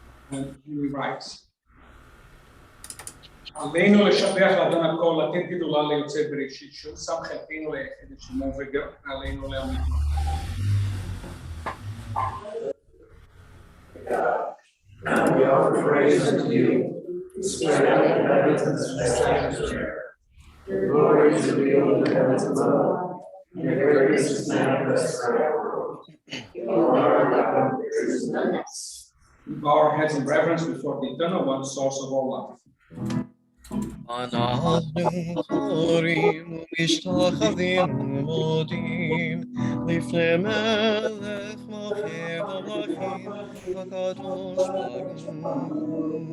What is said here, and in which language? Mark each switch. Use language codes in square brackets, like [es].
[en] And he writes, [he] עלינו לשבח לאדון הכל, לתת גדולה ליוצא בראשית, שהוא שם חלקנו ליחד את שמו וגם עלינו להאמין. [en] We offer praise to you, spread out the heavens and establish the air. Your glory is revealed in the heavens above, and your greatness is manifest forever. You are our God, there is none else. We bow our heads in reverence before the eternal one, source of all life. [he] אנחנו חורים ומשתחווים ומודים לפני מלך מלכי המלכים הקדוש ברוך הוא.